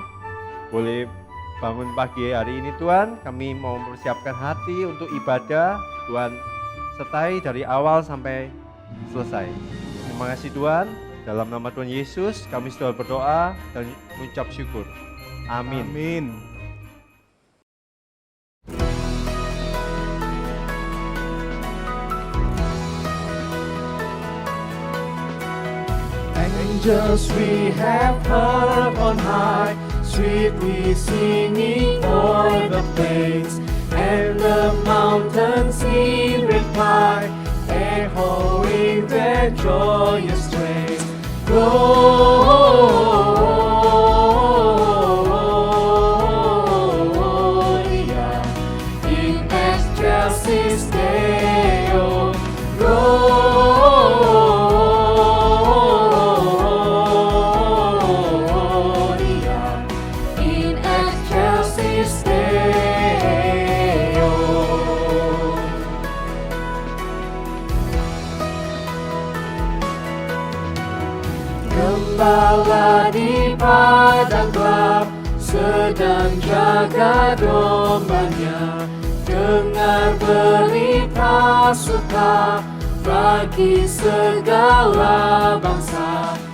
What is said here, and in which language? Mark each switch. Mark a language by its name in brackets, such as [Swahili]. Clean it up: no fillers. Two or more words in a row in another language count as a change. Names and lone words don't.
[Indonesian] Boleh bangun pagi hari ini Tuhan, kami mau mempersiapkan hati untuk ibadah. Tuhan sertai dari awal sampai selesai. Terima kasih Tuhan, dalam nama Tuhan Yesus kami sudah berdoa dan mengucap syukur. Amin. Amin. [English] Angels we have heard on high, sweetly singing o'er the plains, and the mountains in reply, echoing their joyous strains. [Latin] Gloria in excelsis Deo. Gloria in excelsis Deo. [Indonesian] Gembala di padang gelap sedang jaga dombanya, dengar berita suka bagi segala bangsa.